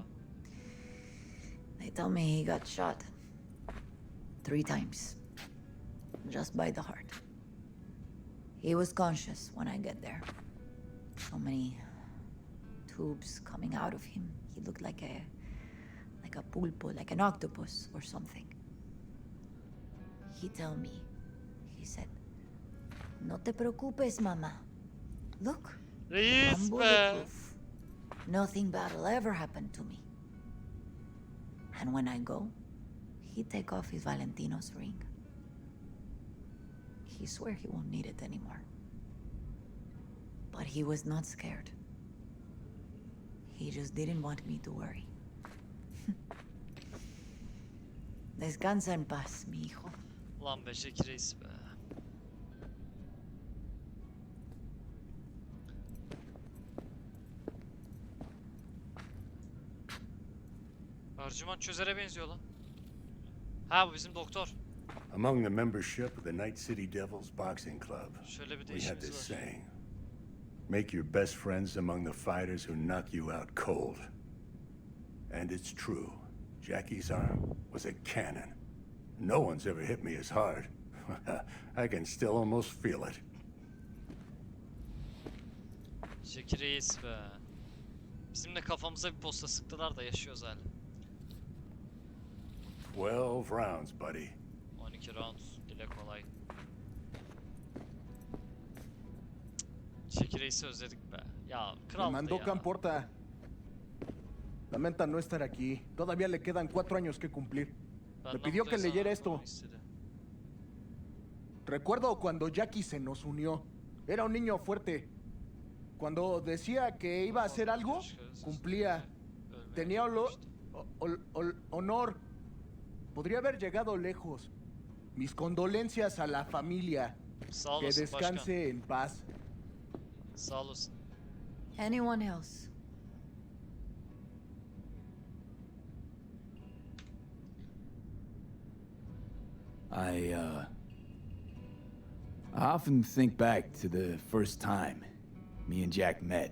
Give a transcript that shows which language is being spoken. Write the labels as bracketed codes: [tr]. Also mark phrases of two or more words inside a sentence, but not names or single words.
[en] They tell me he got shot 3 times, just by the heart. He was conscious when I get there. So many tubes coming out of him. He looked like a pulpo, like an octopus or something. He told me, he said, [es] "No te preocupes, mama. [en] Look, [tr] Reis [en] I'm [tr] be. [en] bulletproof. Nothing bad will ever happen to me." And when I go, he take off his Valentino's ring. He swear he won't need it anymore. But he was not scared. He just didn't want me to worry. [es] Descansa en paz, mi hijo. [tr] Ulan be Jacki Reis be. Ercüment çözere benziyor lan. Ha bu bizim doktor. [en] Among the membership of the Night City Devils Boxing Club, [tr] Şöyle bir [en] we had this [tr] değişimiz var. [en] saying. Make your best friends among the fighters who knock you out cold. And it's true. Jackie's arm was a cannon. No one's ever hit me as hard. I can still almost feel it. [tr] Jacki Reis be. Bizim de kafamıza bir posta sıktılar da yaşıyoruz hala. [en] 12 rounds, buddy. [tr] 12 round. Dile kolay. Jacki Reis'i özledik be. Ya [es] Me [tr] kral [es] mandó [tr] ya. [es] Camporta. Lamenta no estar aquí. Todavía le quedan 4 años que cumplir. [tr] Benden [es] Me pidió [tr] mutlu [es] que [tr] insan [es] leyera [tr] olmamı [es] esto. [tr] istedi. [es] Recuerdo cuando Jackie se nos unió. Era un niño fuerte. Cuando decía que iba a hacer algo, cumplía. [tr] Ölmeye [es] Tenía [tr] gitmişti. [es] honor. Podría haber llegado lejos. Mis condolencias a la familia. [tr] Sağ [es] Que [tr] olasın başkan. [es] descanse en paz. [tr] Sağ olasın. [en] Anyone else? I often think back to the first time me and Jack met.